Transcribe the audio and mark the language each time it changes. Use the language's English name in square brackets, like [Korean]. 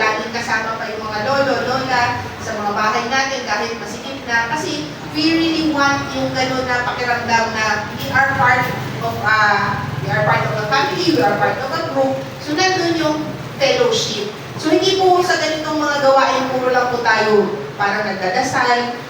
[Filipino] Laging kasama pa yung mga lolo, lola sa mga bahay natin kahit masikip na. [English] Kasi we really want [Filipino] yung gano'n na pakiramdam na [English] we are part of a family, we are part of a group. [Filipino] So nandun yung fellowship. So hindi po sa ganitong mga gawain puro lang po tayo parang nagdadasal.